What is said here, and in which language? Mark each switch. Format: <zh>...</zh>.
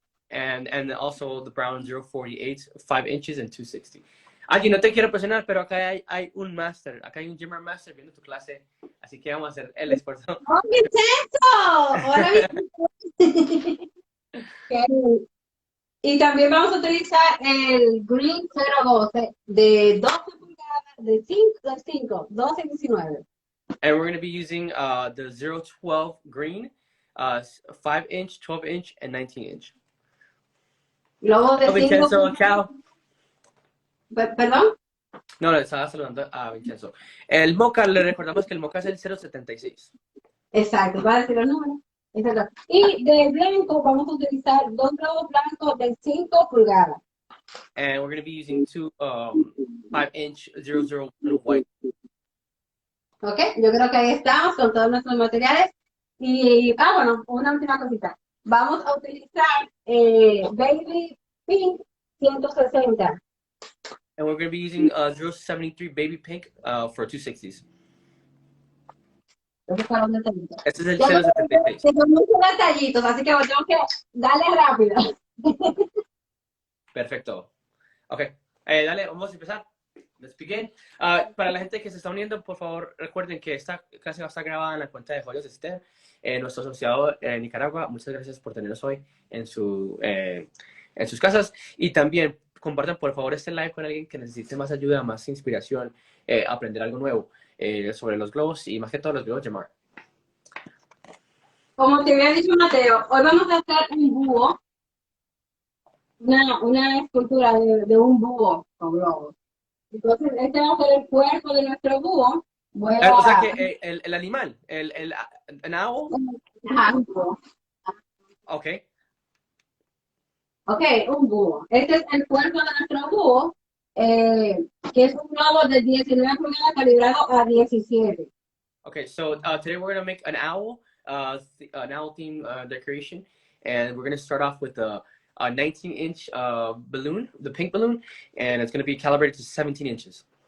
<en>And also the brown 048, 5 inches, and 260.</en> <es>Aquí no te quiero presionar, pero acá hay un master, acá hay un Gimmer Master viendo tu clase, así que vamos a hacer el esfuerzo. ¡Oh, Vincenzo! ¡Hola, Vincenzo! Okay. Y también vamos a utilizar el Green 012 de 12 pulgadas, de 5, 12 y 19.</es> <en>And we're going to be using the 012 green, 5 inch, 12 inch, and 19 inch.</en> <es>Luego de Vincenzo, chao. ¿Perdón? No, le estaba saludando a Vincenzo. El mocha, le recordamos que el mocha es el 076. Exacto, va a decir los números. Exacto. Y de blanco vamos a utilizar 2 globos blancos de 5 pulgadas.</es> <en>And we're going to be using 2 5 inch 00 blue white.</en> <es>Ok, yo creo que ahí estamos con todos nuestros materiales. Y, bueno, una última cosita. Vamos a utilizar Baby Pink 160.</es> <en>And we're going to be using 073 baby pink for 260s.</en> <es>Este es el 076. Son muchos detallitos, así que tengo que darle rápido. Perfecto. Ok, dale, vamos a empezar.</es> <en>Let's begin.</en> <es>Para la gente que se está uniendo, por favor, recuerden que esta clase va a estar grabada en la cuenta de Joyas Esther, nuestro asociado en Nicaragua. Muchas gracias por tenernos hoy en sus casas. Y también compartan, por favor, este live con alguien que necesite más ayuda, más inspiración, aprender algo nuevo sobre los globos y más que todo los globos de mar. Como te había dicho Mateo, hoy vamos a hacer un búho, una escultura de un búho con globos. Entonces, este va a ser el cuerpo de nuestro búho. O sea que el animal,</es> <en>an owl.</en> <es>Ajá, un búho. Ok. Ok, un búho. Este es el cuerpo de nuestro búho, que es un globo de 19 pulgadas calibrado a 17.</es> <en>Okay, so today we're going to make an owl theme decoration, and we're going to start off with a 19-inch balloon, the pink balloon, and it's going to be calibrated to 17 inches.</en>